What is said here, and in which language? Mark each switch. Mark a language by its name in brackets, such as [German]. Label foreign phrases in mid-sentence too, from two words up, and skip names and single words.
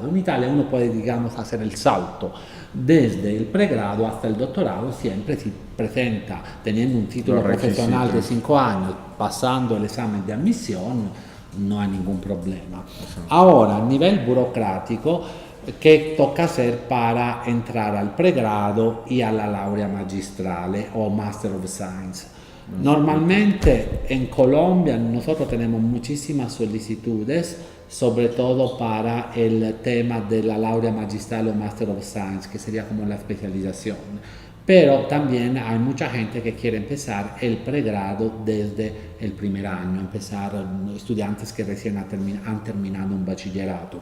[Spanish] En Italia uno puede, digamos, hacer el salto desde el pregrado hasta el doctorado, siempre si presenta teniendo un título profesional de 5 años, pasando el examen de admisión, no hay ningún problema. Ahora, a nivel burocrático, que toca hacer para entrar al pregrado y a la [Italian] laurea magistrale [Spanish] o [English] Master of Science. [Spanish] Normalmente en Colombia nosotros tenemos muchísimas solicitudes, sobre todo para el tema de la [Italian] laurea magistral [Spanish] o [English] Master of Science, [Spanish] que sería como la especialización. Pero también hay mucha gente que quiere empezar el pregrado desde el primer año, empezar estudiantes que recién han terminado un bachillerato.